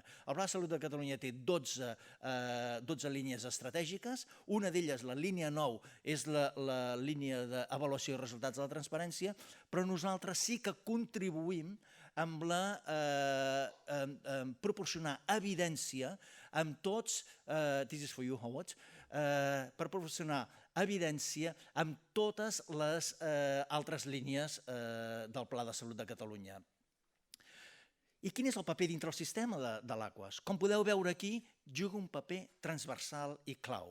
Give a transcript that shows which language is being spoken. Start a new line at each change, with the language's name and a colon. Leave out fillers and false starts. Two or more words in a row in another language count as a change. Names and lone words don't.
Catalan: El Pla de Salut de Catalunya té 12 línies estratègiques, una d'elles, la línia 9, és la línia d'avaluació i resultats de la transparència, però nosaltres sí que contribuïm amb proporcionar evidència amb tots,
English: this is for you, Howard,
Catalan: per proporcionar evidència amb totes les altres línies del Pla de Salut de Catalunya. I quin és el paper dintre el sistema de l'Aquas? Com podeu veure aquí, juga un paper transversal i clau.